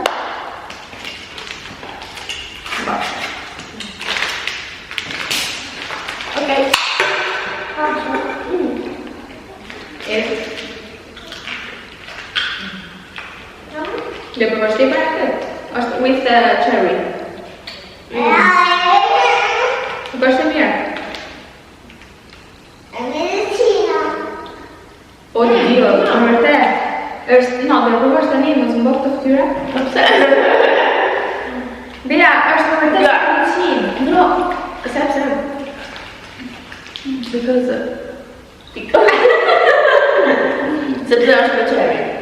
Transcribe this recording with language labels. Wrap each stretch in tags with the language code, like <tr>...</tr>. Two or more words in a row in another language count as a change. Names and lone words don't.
<sq>Bashkë. Okej. Le provosh ti para këtë? Është</sq> <en>with the cherry.</en> <sq>Nuk është e mirë.</sq> <it>È medicina. O Dio,</it> <sq>në vërtet. Është, no, dhe provosh tani mos më bëj këtë fytyra. Pse? Bea, është në vërtet medicinë. No. Sepse. Because. Sepse është me cherry.</sq>